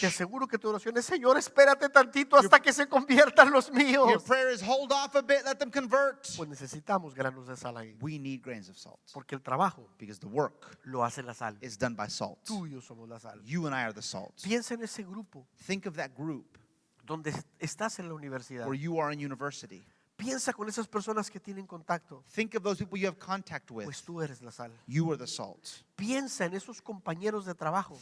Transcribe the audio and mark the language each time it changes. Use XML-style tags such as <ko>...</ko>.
<es>Te aseguro que tu oración es, Señor, espérate tantito hasta que se conviertan los</es> <en>Your</en> <es>míos.</es> <en>prayer is hold off a bit, let them convert.</en> <es>Pues necesitamos granos de sal ahí.</es> <en>We need grains of salt</en> <es>Porque el trabajo</es> <en>because the work</en> <es>lo hace la sal.</es> <en>is done by salt.</en> <es>Tú y yo somos la sal.</es> <en>You and I are the salt.</en> <es>Piensa en ese grupo</es> <en>Think of that group</en> <es>donde estás en la universidad.</es> <en>where you are in university.</en> <es>Piensa con esas personas que tienen contacto.</es> <en>Think of those people you have contact with.</en> <es>Pues tú eres la sal.</es> <en>You are the salt.</en> <es>Piensa en esos compañeros de trabajo.</es>